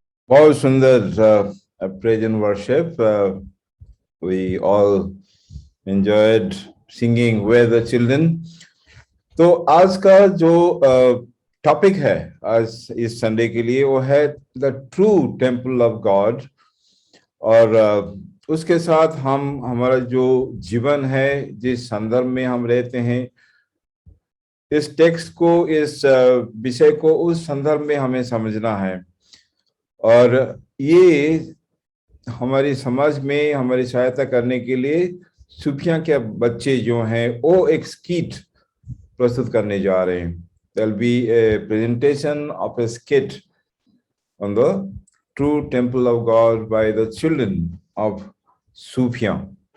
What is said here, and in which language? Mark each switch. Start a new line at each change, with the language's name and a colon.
Hindi: बहुत सुंदर
English: praise and worship. We all enjoyed singing with the children.
Hindi: तो आज का जो टॉपिक है आज इस संडे के लिए वो है
English: The true temple of God.
Hindi: और उसके साथ हम हमारा जो जीवन है, जिस संदर्भ में हम रहते हैं, इस टेक्स्ट को, इस विषय को उस संदर्भ में हमें समझना है। और ये हमारी समाज में हमारी सहायता करने के लिए सूफिया के बच्चे जो हैं वो एक स्किट प्रस्तुत करने जा रहे हैं।
English: There will be a presentation of a skit on the true temple of God by the children of Sufia.